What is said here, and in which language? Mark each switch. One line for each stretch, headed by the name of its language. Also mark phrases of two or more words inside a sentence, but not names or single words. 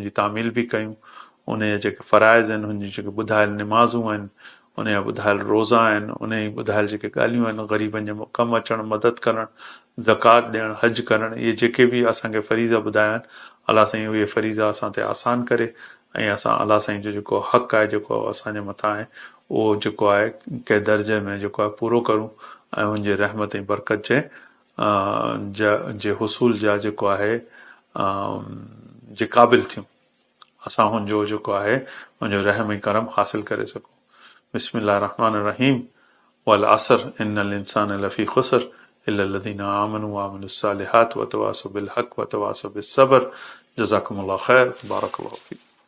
Sindhi: जी तामील बि कयूं उन जा जेके फ़राइज़ आहिनि हुन जी जेके ॿुधायल निमाज़ूं आहिनि उन जा ॿुधायल रोज़ा आहिनि उन जी ॿुधायल जेके ॻाल्हियूं आहिनि ग़रीबनि जे कमु अचणु मदद करणु ज़कात ॾियणु हज करणु इहे जेके बि असांखे फ़रीज़ा ॿुधाया आहिनि अलाह साईं उहे फ़रीज़ा असां ते आसान करे ऐं असां अलाह साईं जो जेको हक़ आहे जेको असांजे मथां आहे उहो जेको आहे कंहिं दर्जे में जेको आहे पूरो करूं ऐं हुनजे रहमत ऐं बरकत जे हुसूल जा जेको आहे जे क़ाबिल थियूं असां हुनजो जेको आहे हुनजो रहम ऐं करम हासिल करे सघूं
Arabic: بسم الله الرحمن الرحيم والعصر إن الإنسان لفي خسر إلا الذين آمنوا وعملوا الصالحات وتواصوا بالحق وتواصوا بالصبر جزاكم الله خير بارك الله فيك.